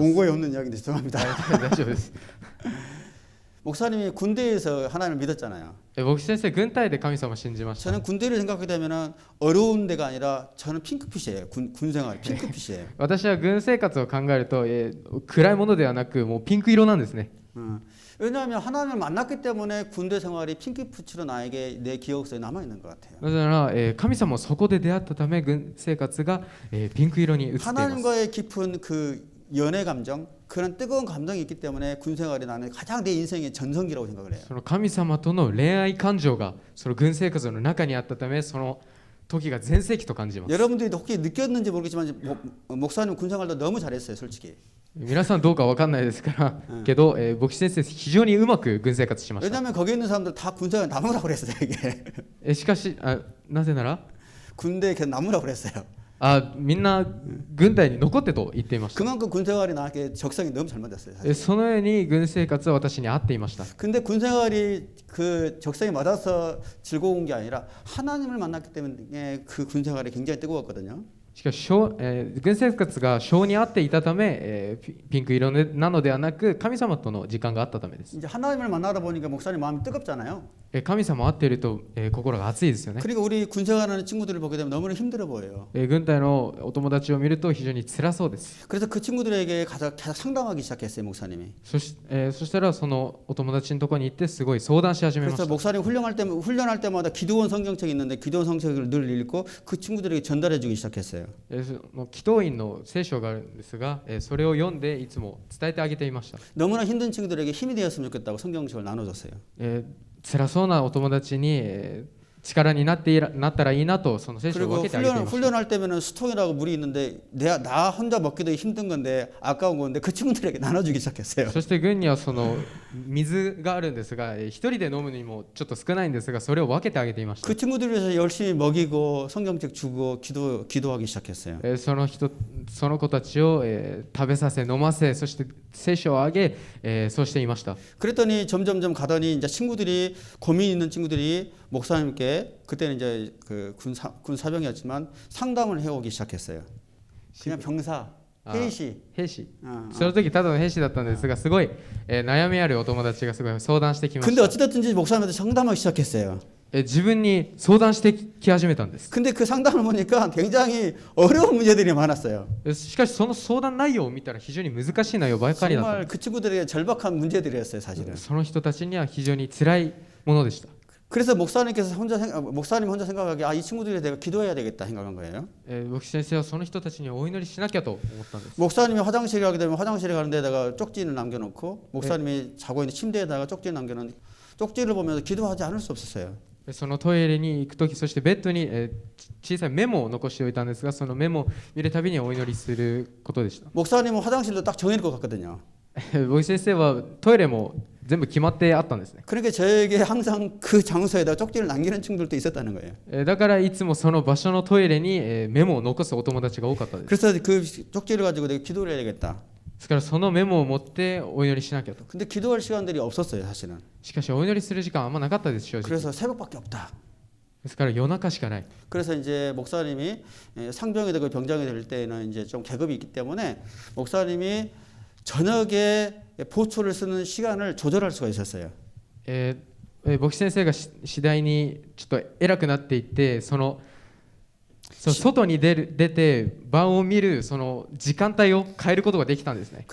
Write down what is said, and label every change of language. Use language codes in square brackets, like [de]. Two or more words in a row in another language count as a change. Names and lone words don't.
[ko] 원고에 없는 이야기인데 죄송합니다. [ja] 大丈夫です。 [ko] 목사님이 군대에서 하나님을 믿었잖아요. [ja] 僕先生軍隊で神様を信じました。 [ko] 저는 군대를 생각하게 되면 어려운 데가 아니라 저는 핑크빛이에요. 군 생활 핑크빛이에요. [ja] 私は軍生活を考えると、暗いものではなくもうピンク色なんですね。 [ko] 왜냐하면 하나님을 만났기 때문에 군대 생활이 핑크빛으로 나에게 내 기억 속에 남아 있는 것 같아요. [ja] なぜなら、神様をそこで出会ったため軍生活が、ピンク色に映っています。 [ko] 하나님과의 깊은 그 연애 감정, 그런 뜨거운 감정이 있기 때문에 군 생활이 나는 가장 내 인생의 전성기라고 생각을 해요. [ja] その神様との恋愛感情がその軍生活の中にあったため、その時が全盛期と感じます。 [ko] 여러분들이 혹시 느꼈는지 모르겠지만 목사님 군 생활도 너무 잘했어요, 솔직히. [ja] 皆さんどうかわかんないですからけど、牧師先生非常にうまく軍生活しました。 [ko] 왜냐하면 거기 있는 사람들 다 군 생활 나무라고 그랬어요, 이게. [ja] しかしなぜなら [ko] 군대 걔 나무라고 그랬어요. [ja] みんな軍隊に残ってと言っていました。 [ko] 그만큼 군 생활이 나에게 적성이 너무 잘 맞았어요. 사실. [ja] そのように軍生活は私に合っていました。 [ko] 근데 군 생활이 그 적성에 맞아서 즐거운 게 아니라 하나님을 만났기 때문에 그 군 생활이 굉장히 뜨거웠거든요. [ja] しかし、軍生活が性に合っていたため、ピンク色なのではなく神様との時間があったためです。 [ko] 이제 하나님을 만나다 보니까 목사님 마음이 뜨겁잖아요. [ja] 神様合っていると、心が熱いですよね。 [ko] 그리고 우리 군 생활하는 친구들을 보게 되면 너무나 힘들어 보여요. [ja] 軍隊のお友達を見ると非常に辛そうです。 [ko] 그래서 그 친구들에게 가서 계속 상담하기 시작했어요, 목사님이. [ja] そしたらそのお友達のところに行ってすごい相談し始めまし [ko] 그래서 [ja] た。 [ko] 목사님 훈련할 때마다 기도원 성경책이 있는데 기도원 성경책을 늘 읽고 그 친구들에게 전달해 주기 시작했어요. [ja] 祈祷院の聖書があるんですが、それを読んでいつも伝えてあげていました。 [ko] 너무나 힘든 친구들에게 힘이 되었으면 좋겠다고 성경책을 나눠줬어요. [ja] 辛そうなお友達に、力になったらいいなとその聖書を分 [ko] 그리고 [ja] けてあげていました。 [ko] 훈련할 때면은 스톡이라고 물이 있는데 나 혼자 먹기도 힘든 건데 아까운 건데 그 친구들에게 나눠주기 시작했어요. [ja] そして軍にはその水があるんですが、一人で飲むにもちょっと少ないんですが、それを分けてあげていました。 [ko] 그 친구들을 위해서 열심히 먹이고 성경책 주고 기도하기 시작했어요. [ja] その子たちを、食べさせ飲ませ、そして聖書をあげ、そうしていました。 [ko] 그랬더니 점점점 가더니 이제 친구들이 고민 있는 친구들이 목사님께 그때는 이제 그 군 사병이었지만 상담을 해오기 시작했어요. 그냥 병사, [ja] 兵士. 兵士。その時ただの兵士だったんですが、すごい、悩みあるお友達がすごい相談してきまし [ko] 근데 [ja] た。 [ko] 어찌됐든지 목사님한테 상담하기 시작했어요. [ja] 自分に相談してき始めたんです。 [ko] 근데 그 상담을 보니까 굉장히 어려운 문제들이 많았어요. [ja] しかしその相談内容を見たら非常に難しい内容ばかりだった。 [ko] 정말 그 친구들에게 절박한 문제들이었어요, 사실은. [ja] その人たちには非常に辛いものでした。 [ko] 그래서 목사님 혼자 생각하기에 이 친구들에 대해 기도해야 되겠다 생각한 거예요. [ja] 牧師先生はその人たちにお祈りしなきゃと思ったんです。 [ko] 목사님이 화장실에 가게 되면 화장실에 가는 데다가 쪽지를 남겨놓고 목사님이 자고 있는 침대에다가 쪽지를 남겨놓은 쪽지를 보면서 기도하지 않을 수 없었어요. [ja] そのトイレに行くとき、そしてベッドに、小さいメモを残しておいたんですが、そのメモを見るたびにお祈りすることでした。 [ko] 목사님은 화장실도 딱 정해놓고 갔거든요. [ja] 牧師先生はトイレも全部決まってあったんですね。 [ko] 그러니까 저에게 항상 그 장소에다 쪽지를 남기는 친구들도 있었다는 거예요. [ja] だからいつもその場所のトイレに、メモを残すお友達が多かったです。 [ko] 그래서 그 쪽지를 가지고 내가 기도를 해야 되겠다. [ja] ですからそのメモを持ってお祈りしなきゃと。 [ko] 근데 기도할 시간들이 없었어요, 사실은. [ja] しかしお祈りする時間あんまなかったです、正直。 [ko] 그래서 새벽밖에 없다. [ja] ですから夜中しかない。 [ko] 그래서 이제 목사님이 상병이 되고 병장이 될 때는 이제 좀 계급이 있기 때문에 목사님이 저녁에 보초를 쓰는 시간을 조절할 수가 있었어요. [ja] 牧師先生が次第にちょっと偉くなっていって、外に出て晩を見るその時間帯を変えることができたんですね。